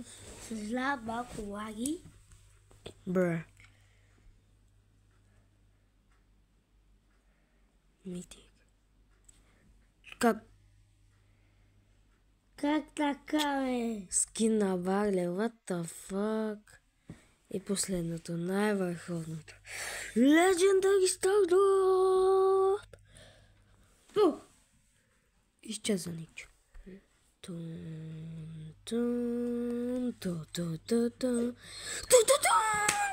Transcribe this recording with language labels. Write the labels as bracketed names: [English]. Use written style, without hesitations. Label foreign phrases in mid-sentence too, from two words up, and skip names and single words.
[Bulgarian] Съжалявам малко лаги. Бра. Митик. Как така, бе? Скин на Барле, [English] what the fuck? [Bulgarian] И последното, най-върховното. [English] Legendary Stardust! [Bulgarian] Изчезва Никчо. Тун, тун, тун, тун, тун, тун, тун, тун, тун.